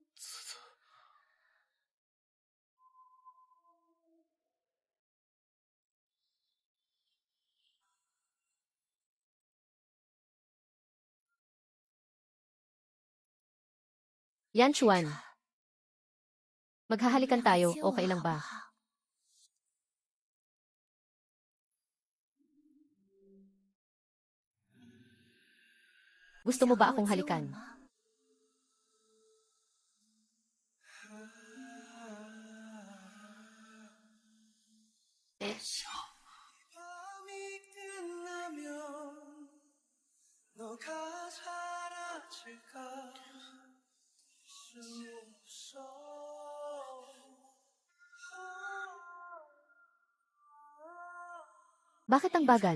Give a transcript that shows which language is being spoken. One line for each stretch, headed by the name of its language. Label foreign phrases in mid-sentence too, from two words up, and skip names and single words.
Filipino: Yanchuan. Maghahalikan tayo, okay lang ba? Gusto mo ba akong halikan?
Korean: 밤이 끝나면 너가 사라질까 수 없어.
Filipino: Bakit ang bagal?